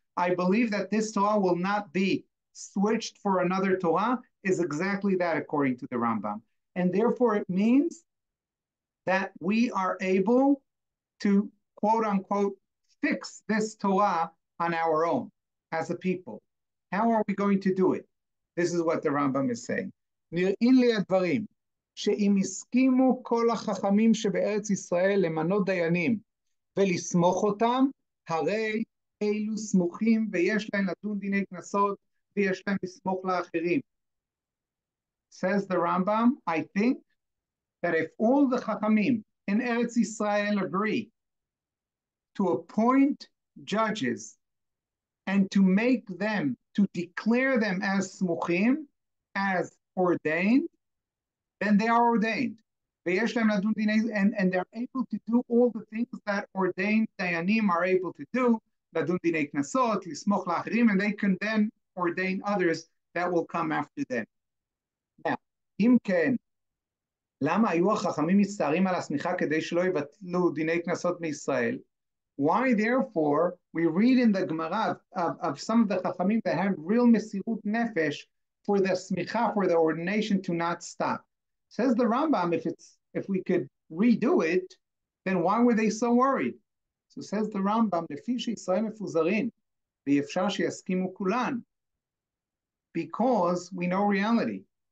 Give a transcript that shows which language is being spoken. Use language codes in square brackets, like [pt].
[en] I believe that this Torah will not be switched for another Torah, is exactly that according to the Rambam. And therefore it means that we are able to, quote unquote, fix this Torah on our own as a people. How are we going to do it? This is what the Rambam is saying. [he] נראים לי הדברים שאם הסכימו כל החכמים שבארץ ישראל למנות דיינים ולסמוך אותם, הרי אלו סמוכים ויש להם לדון דיני קנסות ויש להם לסמוך לאחרים. [en] Says the Rambam, I think that if all the Chachamim in Eretz Israel agree to appoint judges and to make them, to declare them as smuchim, as ordained, then they are ordained. And they're able to do all the things that ordained dayanim are able to do, and they can then ordain others that will come after them. [he] Now, אם כן, למה היו החכמים מצטערים על הסמיכה כדי שלא יבטלו דיני קנסות מישראל? [en] Why, therefore, we read in the Gemara of some of the Chachamim that have real Mesirut Nefesh for the smicha, for the ordination to not stop. Says the Rambam, if we could redo it, then why were they so worried? So says the Rambam, [he] לפי שישראל מפוזרים, ואפשר שיסכימו כולן, [en] because we know reality.